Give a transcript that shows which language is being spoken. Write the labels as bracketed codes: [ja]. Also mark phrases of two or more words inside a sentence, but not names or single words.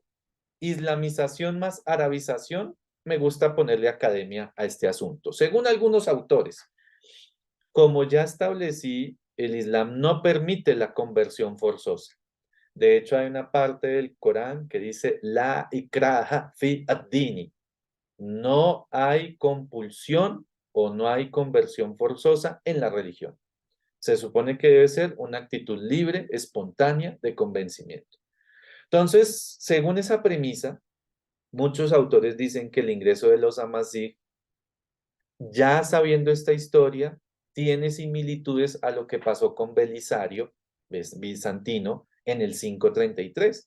[es] Islamización más arabización, me gusta ponerle academia a este asunto. Según algunos autores, como ya establecí, el Islam no permite la conversión forzosa. De hecho, hay una parte del Corán que dice, [ar] لا إكراه في الدين. [es] No hay compulsión o no hay conversión forzosa en la religión. Se supone que debe ser una actitud libre, espontánea, de convencimiento. Entonces, según esa premisa, muchos autores dicen que el ingreso de los amazigh, ya sabiendo esta historia, tiene similitudes a lo que pasó con Belisario, bizantino, en el 533.